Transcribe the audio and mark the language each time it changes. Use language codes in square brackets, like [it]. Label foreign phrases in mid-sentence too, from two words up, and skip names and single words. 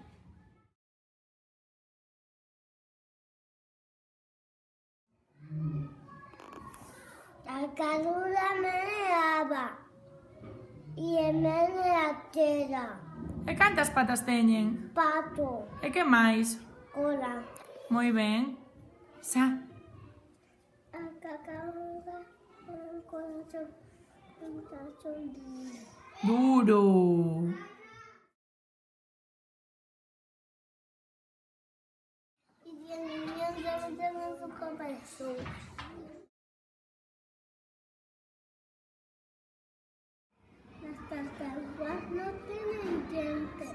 [gl] A tartaruga meneaba e menea a terra. E cantas patas teñen? Pato, E que máis? cola. Moi ben. Xa. A tartaruga ten un corazón Duro. [es] y tiene millones en su cabeza. Las tartarugas no tienen dientes.